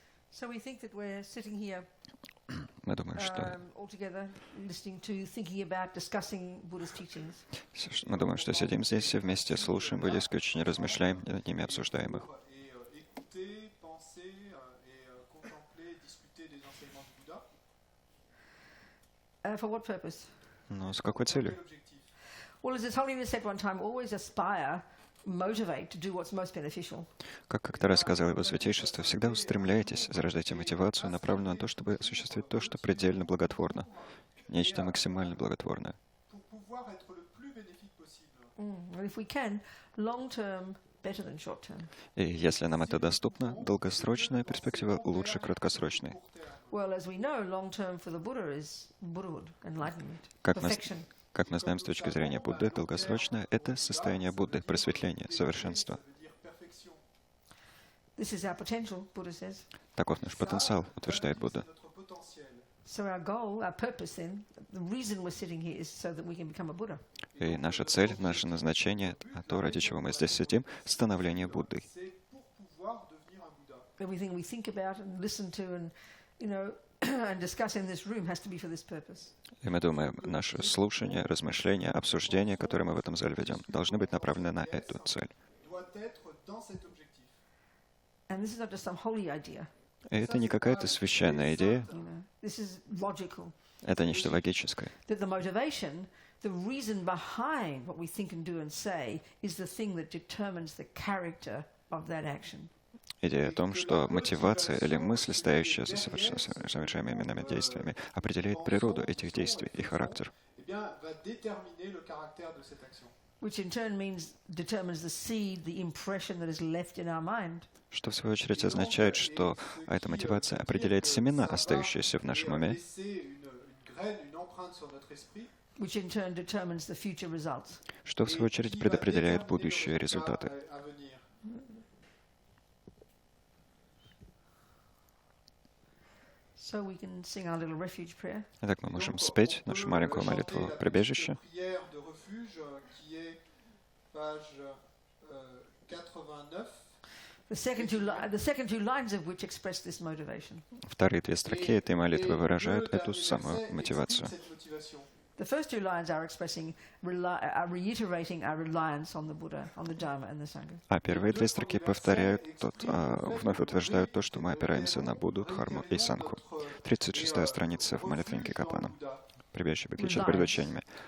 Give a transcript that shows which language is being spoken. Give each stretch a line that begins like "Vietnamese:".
English: So we think that we're sitting here
Russian: Мы думаем, что
English: all together, listening to, thinking about, discussing Buddha's teachings.
Russian: мы думаем, что сидим здесь все вместе, слушаем буддийские учения, размышляем над ними, обсуждаем их.
French: Écouter, penser et contempler, discuter des enseignements du Bouddha.
English: For what purpose?
Russian: Но с какой целью?
French: Quel objectif?
English: Well, as His Holiness said one time, always aspire, motivate to do what's most beneficial.
Russian: Как как-то раз сказал его святейшество, всегда устремляйтесь, зарождайте мотивацию, направленную на то, чтобы осуществить то, что предельно благотворно, нечто максимально благотворное.
French: Pour pouvoir être le plus bénéfique possible.
English: And if we can, long term better than short term.
Russian: И если нам это доступно, долгосрочная перспектива лучше краткосрочной.
English: Well, as we know, long term for the Buddha is Buddhahood, enlightenment,
Russian: Как мы,
English: perfection.
Russian: как мы знаем с точки зрения Будды, долгосрочное — это состояние Будды, просветление, совершенство.
French: Ça veut dire perfection.
English: This is our potential, Buddha says.
Russian: Таков наш потенциал, утверждает Будда.
French: Notre potentiel.
English: So our goal, our purpose then, the reason we're sitting here is so that we can become a Buddha.
Russian: И наша цель, наше назначение, а то, ради чего мы здесь сидим — становление Буддой.
French: C'est pour pouvoir devenir un Bouddha.
English: Everything we think about and listen to and, and discuss in this room has to be for this purpose.
Russian: И мы думаем, наше слушание, размышление, обсуждение, которое мы в этом зале ведем, должны быть направлены на эту цель.
French: Doit être dans cet objectif.
English: And this is not just some holy idea.
Russian: И это не какая-то священная идея,
English: This is logical.
Russian: это нечто логическое.
English: That the motivation, the reason behind what we think and do and say is the thing that determines the character of that action.
Russian: Идея о том, что мотивация или мысль, стоящая за совершаемыми нами действиями, определяет природу этих действий и характер.
French: Eh bien, va déterminer le caractère de cette action.
English: Which in turn determines the seed, the impression that is left in our mind.
Russian: Что в свою очередь означает, что эта мотивация определяет семена, остающиеся в нашем уме,
French: Laisser une graine, une empreinte sur notre esprit.
English: Which in turn determines the future results.
Russian: что в свою очередь предопределяет будущие результаты.
French: À venir.
English: So we can sing our little refuge prayer.
Russian: Итак, мы можем спеть нашу маленькую молитву прибежища.
French: Prière de refuge qui est page 89.
English: The second two lines of which express this motivation.
Russian: Вторые две строки этой молитвы выражают эту самую мотивацию.
English: The first two lines are reiterating our reliance on the Buddha, on the Dharma and the Sangha.
Russian: А первые две строки повторяют, вновь утверждают то, что мы опираемся на Будду, Дхарму и Сангху. 36-я страница в молитвеннике Капана. Прибежище отличает предвещениями.